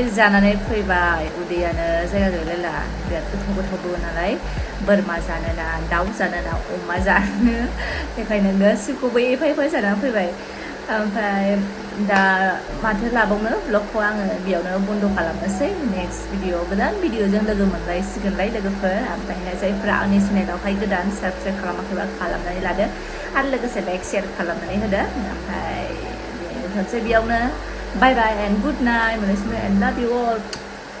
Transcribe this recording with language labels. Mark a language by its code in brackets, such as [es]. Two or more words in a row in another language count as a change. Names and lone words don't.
[brx] जानानै फैबाय उदैयानो जायगा गैलायला बिराद गोथावबो नालाय बोरमा जानो ना दाउ जानो ना अमा जानो बेखायनो गासिबखौबो एफा जानानै फैबाय ओमफ्राय दा माथो लाबावनो ब्लगखौ आङो बेयावनो बन्द खालामनोसै [en] next video [brx] गोदान भिडिअजों लोगो मोनलायसिगोनलाय लोगोफोर ओमफ्राय जायफ्रा आंनि चेनेलावहाय गोदान साबस्क्राइब खालामाखैबा खालामनानै लादो आरो लोगोसे [en] like share [brx] खालामनानै होदो ओमफ्राय दोनथ'नोसै बेयावनो [en] Bye bye and good night. And love you all.